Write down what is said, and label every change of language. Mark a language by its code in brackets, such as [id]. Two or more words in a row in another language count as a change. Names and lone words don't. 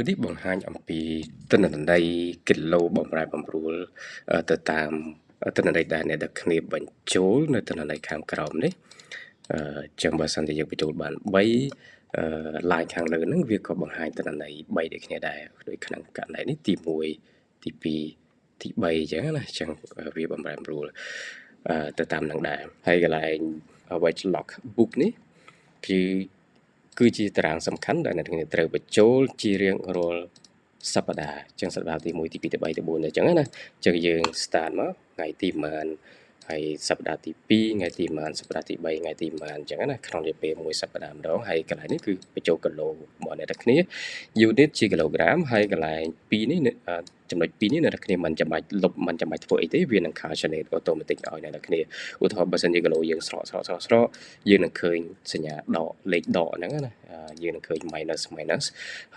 [km] នេះបង្ហាញអំពីទិន្នន័យគីឡូបំរែបំរួលទៅតាមទិន្នន័យដែលអ្នកទាំងគ្នាបញ្ចូលនៅទិន្នន័យខាងក្រោមនេះចឹងបើសិនជាយើងបញ្ចូលបាន3ឡាយខាងលើហ្នឹងវាក៏បង្ហាញទិន្នន័យ3ដូចគ្នាដែរដូចក្នុងករណីនេះទី1ទី2ទី3អញ្ចឹងណាអញ្ចឹងវាបំរែបំរួលទៅតាមនឹងដែរហើយកន្លែង [en] watch log book [km] នេះ គឺជាតារាងសំខាន់ដែលអ្នកទាំងគ្នាត្រូវបញ្ចូលជារៀងរាល់សប្តាហ៍អញ្ចឹងសប្តាហ៍ទី1ទី2ទី3ទី4អញ្ចឹងណាអញ្ចឹងយើង start មកថ្ងៃទីប៉ុន្មានហើយសប្តាហ៍ទី2ថ្ងៃទីប៉ុន្មានសប្តាហ៍ទី3ថ្ងៃទីប៉ុន្មានអញ្ចឹងណាក្នុងរយៈពេលមួយសប្តាហ៍ម្ដងហើយកន្លែងនេះគឺបញ្ចូលគីឡូរបស់អ្នកទាំងគ្នា unit ជាគីឡូក្រាមហើយកន្លែង2នេះចំណុច2នេះអ្នកទាំងគ្នាមិនចាំបាច់លុបមិនចាំបាច់ធ្វើអីទេវានឹង [en] calculate automatic [km] ឲ្យអ្នកទាំងគ្នាឧទាហរណ៍បើសិនជាគីឡូយើងស្រកយើងនឹងឃើញសញ្ញាដកលេខដកហ្នឹងណាយើងនឹងឃើញ minus ហើយ